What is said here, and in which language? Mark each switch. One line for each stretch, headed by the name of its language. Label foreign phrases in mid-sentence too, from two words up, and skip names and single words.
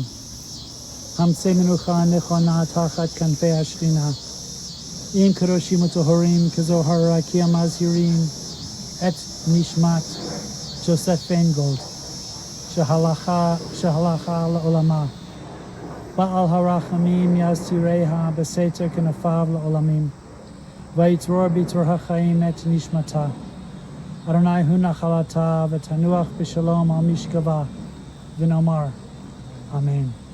Hebrew: המצא מנוחה נכונה תחת כנפי השכינה. עם קדושים וטהורים כזוהר הרקיע מזהירים את נשמת Josette Faingold שהלכה לעולמה בעל הרחמים יסתירה בסתר כנפיו לעולמים ויצרור בצרור החיים את נשמתה ה' הוא נחלתה ותנוח בשלום על משכבה ונאמר אמן.